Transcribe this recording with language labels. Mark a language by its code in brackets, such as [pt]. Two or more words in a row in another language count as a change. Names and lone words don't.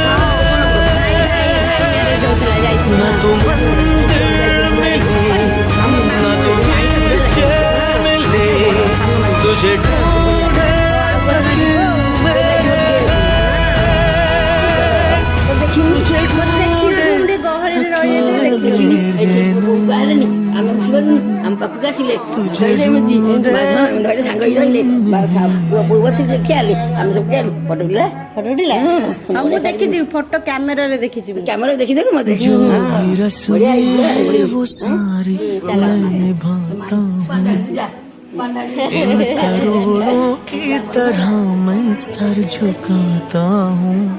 [hi] न तो मंदिर मिले न तो गिरजे मिले, तुझे ढूंढे तकियों में तुझे ढूंढे [or] ଆମ ପାଖକୁ ଆସିଲେ ଧଇଲେ ଏମିତି ଧଇଲେ ସାଙ୍ଗ ହେଇ ଧଇଲେ ବସିକି ଠିଆ ହେଲେ ଆମେ ସବୁ ଠିଆ ହେଲୁ। ଫଟୋ ଉଠିଲା ମୁଁ ଦେଖିଛି ଫଟୋ କ୍ୟାମେରାରେ ଦେଖିଛି, କ୍ୟାମେରା ଦେଖିଦେଲୁ ମତେ [hi] वो सारी मैं निभाता हूँ, इन करोड़ों की तरह मैं सर झुकाता हूँ।